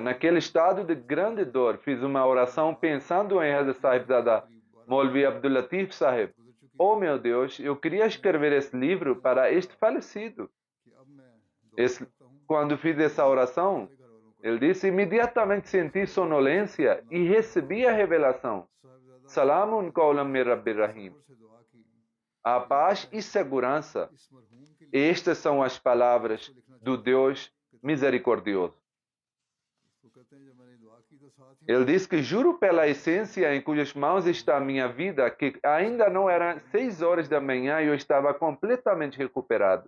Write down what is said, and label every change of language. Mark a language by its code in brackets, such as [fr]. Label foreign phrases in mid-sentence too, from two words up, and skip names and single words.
[pt] Naquele estado de grande dor, fiz uma oração pensando em Hazrat Sahibzada Maulvi Abdul Latif Sahib. Oh meu Deus, eu queria escrever esse livro para este falecido. Quando fiz essa oração, ele disse, imediatamente senti sonolência e recebi a revelação. [ar] سلام قولا من رب رحيم. [pt] A paz e segurança. Estas são as palavras do Deus misericordioso. Ele diz que juro pela essência em cujas mãos está a minha vida, que ainda não eram 6 horas da manhã e eu estava completamente recuperado.